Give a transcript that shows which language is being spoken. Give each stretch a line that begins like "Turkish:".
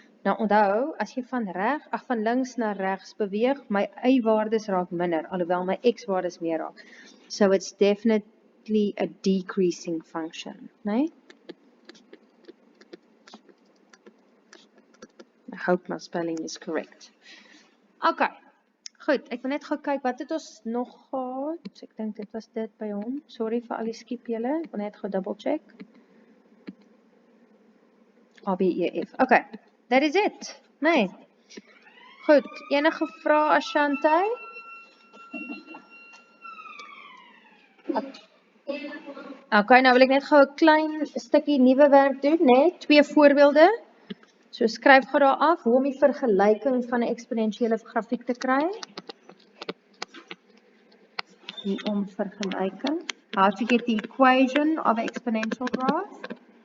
Afrikaans: Nou onthou, as jy van links na regs beweeg, my y-waardes raak minder, alhoewel my x-waardes meer raak.
English: So it's definitely a decreasing function, né? I hope my spelling is correct.
Afrikaans: Okay, goed, ek wil net gou kyk, wat het ons nog gehad? Ek dink dit was dit by hom. Sorry vir al die skiep julle, ek wil net gou double check.
English: ABEF. Okay, that is it. Nee. Goed, enige vrae Ashante?
Afrikaans: Okay, nou wil ek net gou 'n klein stukkie nuwe werk doen, né? 2 voorbeelde. So skryf gou daar af hoe om die vergelyking van 'n eksponensiële grafiek te kry. Die om vergelyking.
English: How to get the equation of an exponential graph.